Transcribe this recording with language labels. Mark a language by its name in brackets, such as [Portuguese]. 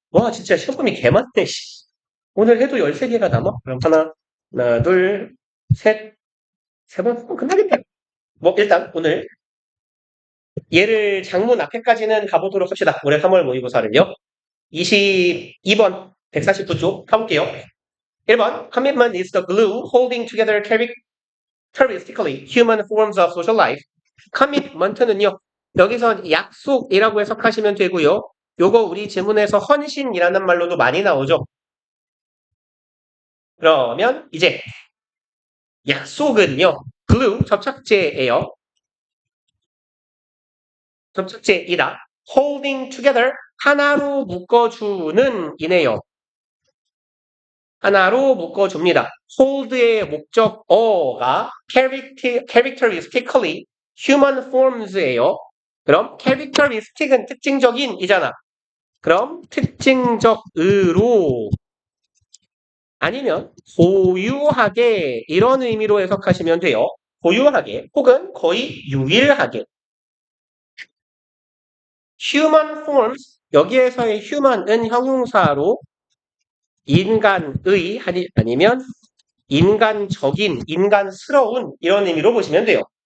[Korean] 와, 진짜 시험범위 개 많네, 씨. 오늘 해도 13개가 남아? 그럼 하나, 둘, 셋, 3번 하면 끝나겠다. 뭐, 일단 오늘 얘를 장문 앞에까지는 가보도록 합시다. 올해 3월 모의고사를요. 22번, 149쪽 가볼게요. [English] 1번, commitment is the glue holding together characteristically human forms of social life. [Korean] commitment는요. 여기서 약속이라고 해석하시면 되고요. 요거 우리 지문에서 헌신이라는 말로도 많이 나오죠. 그러면 이제 약속은요. glue 접착제예요. 접착제이다. holding together 하나로 묶어주는 이네요. 하나로 묶어줍니다. hold의 목적어가 characteristically human forms예요. 그럼 characteristic은 특징적인 이잖아. 그럼 특징적으로 아니면 고유하게 이런 의미로 해석하시면 돼요. 고유하게 혹은 거의 유일하게 human forms 여기에서의 human은 형용사로 인간의 아니면 인간적인, 인간스러운 이런 의미로 보시면 돼요.